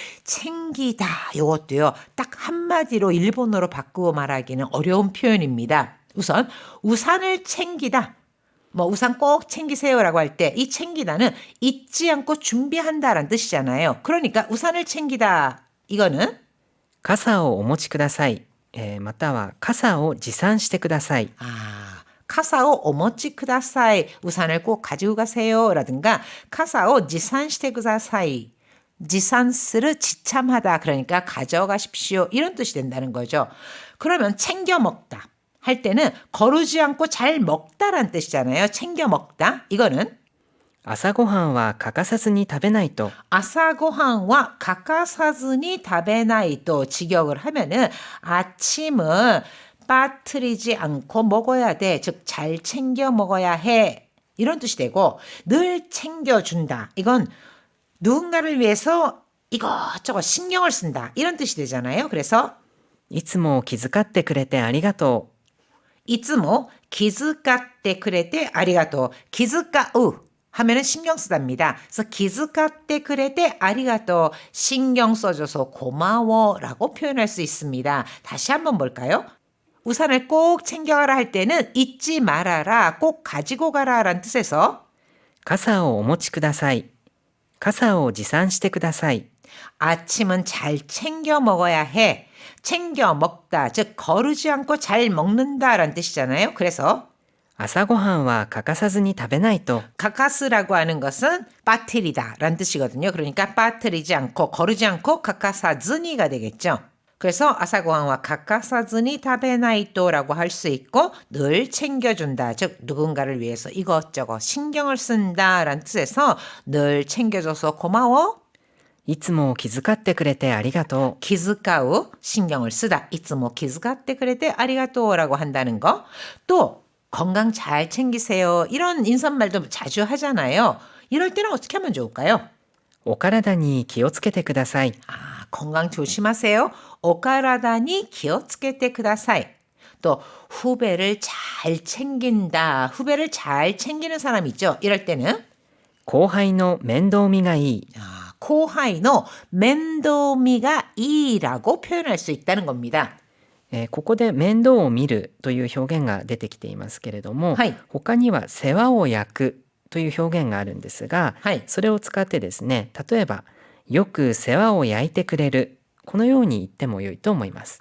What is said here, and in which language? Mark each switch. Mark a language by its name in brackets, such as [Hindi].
[Korean] 챙기다, 이것도요, 딱 한마디로 일본어로 바꾸어 말하기는 어려운 표현입니다. 우선 우산을 챙기다, 뭐 우산 꼭 챙기세요라고 할 때 이 챙기다는 잊지 않고 준비한다라는 뜻이잖아요. 그러니까 우산을 챙기다, 이거는 [Japanese] 傘をお持ちください、または傘を持参してください。 [Korean] 카사오 오모치 쿠다사이, 우산을 꼭 가지고 가세요라든가 카사오 지산시테 쿠다사이, 지산스를 지참하다, 그러니까 가져가십시오, 이런 뜻이 된다는 거죠. 그러면 챙겨 먹다 할 때는 거르지 않고 잘 먹다란 뜻이잖아요. 챙겨 먹다, 이거는 [Japanese] 朝ごはんは欠かさずに食べないと。 [Korean] 아사고항과 가까사즈니 다베나이도 직역을 하면은 아침은 빠뜨리지 않고 먹어야 돼, 즉 잘 챙겨 먹어야 해, 이런 뜻이 되고 늘 챙겨준다. 이건 누군가를 위해서 이것저것 신경을 쓴다. 이런 뜻이 되잖아요. 그래서 [Japanese] いつも気遣ってくれてありがといつも気遣ってくれてありがとう. [Korean] 기즈까우 하면은 신경 쓰답니다. 그래서 기즈카테 그레테 아리가또 신경 써줘서 고마워라고 표현할 수 있습니다. 다시 한번 볼까요? 우산을 꼭 챙겨가라 할 때는 잊지 말아라, 꼭 가지고 가라라는 뜻에서 [Japanese] う。傘をお持ちください。傘を持参してください。 [Korean] 아침은 잘 챙겨 먹어야 해. 챙겨 먹다, 즉 거르지 않고 잘 먹는다라는 뜻이잖아요. 그래서 [Japanese] 朝ごはんは欠かさずに食べないと。 [Korean] 카카스라고 하는 것은 빠트리다라는 뜻이거든요. 그러니까 빠트리지 않고 거르지 않고 카카사즈니가 되겠죠. 그래서 아사고항와 카카사즈니 타베나이토라고 할 수 있고 늘 챙겨준다. 즉 누군가를 위해서 이것저것 신경을 쓴다라는 뜻에서 늘 챙겨줘서 고마워. [Japanese] いつも気遣ってくれてありがと [Korean] 기즈카우 신경을 쓰다. 이츠모 기즈카테 그레테 아리가토라고 한다는 거. 또 건강 잘 챙기세요. 이런 인사말도 자주 하잖아요. 이럴 때는 어떻게 하면 좋을까요? う。 [Japanese] お体に気をつけてください。 [Korean] 아, 건강 조심하세요. 오카라다니 기어츠케테 쿠다사이. 또 후배를 잘 챙긴다. 후배를 잘 챙기는 사람 있죠. 이럴 때는 [Japanese] 後輩の面倒見がいい。 [Korean] 코하이노 멘도미가 이라고 표현할 수 있다는 겁니다. [Japanese] ここで面倒を見るという表現が出てきていますけれども、はい他には世話を焼くという表現があるんですが、はいそれを使ってですね、例えばよく世話を焼いてくれる、このように言っても良いと思います。